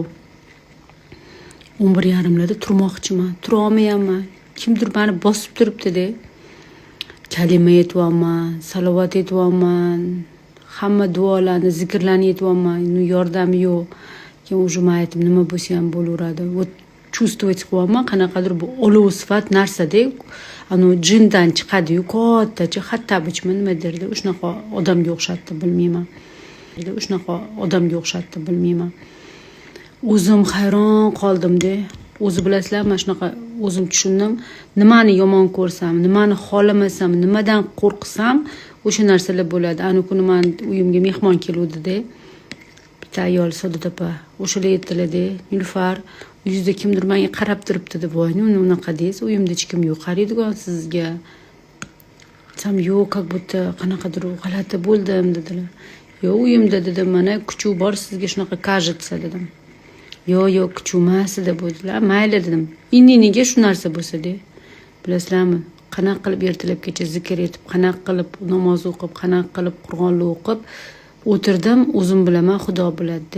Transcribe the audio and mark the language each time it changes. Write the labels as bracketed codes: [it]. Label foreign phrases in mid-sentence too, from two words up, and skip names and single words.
[uz] 11:30larda turmoqchiman. Tura olmayapman. Kimdir meni bosib turibdi-da. Kalima aytyapman, salovat aytyapman. Hamma duolarni, zikrlarni aytyapman. Yordami yo'q. Keyin уже aytdim, nima bo'lsa ham bo'laveradi. [ru] Вот чувствовать [uz] qilyapman, qanaqadir bu olov sifat narsa-da, ano jindan chiqadi-yu, kattacha xattabich nima derdi, shunaqa odamga o'xshatdi, bilmayman. Bilmayman. O'zim hayron qoldim-da. O'zi bilasizlar, mana shunaqa o'zim tushundim. Nimani yomon ko'rsam, nimani xolamasam, nimadan qo'rqsam, o'sha narsalar bo'ladi. Ana kuni men uyimga mehmon keluvdi-da. Bitta ayol Saodat opa, o'shalar aytdilar-da, Nilufar, yuzda kimdir menga qarab turibdi deb, voy, nima unaqa deysiz? Uyimda hech kim yo'q, qaraydigan sizga. Sam yo'q, [ru] как будто [uz] qanaqadir g'alati bo'ldim dedilar. Yo'q, uyimda dedim, mana kuchuv bor, sizga shunaqa кажется dedim. Yo'q, kuchuv emas deb bo'ldilar. Mayli dedim. Nega shu narsa bo'lsa-da. Bilasizlarmi? Qanaqa qilib ertalabgacha zikr etib, qanaqa qilib namoz o'qib, qanaqa qilib Qur'onni o'qib o'tirdim, o'zim bilaman, Xudo biladi-da.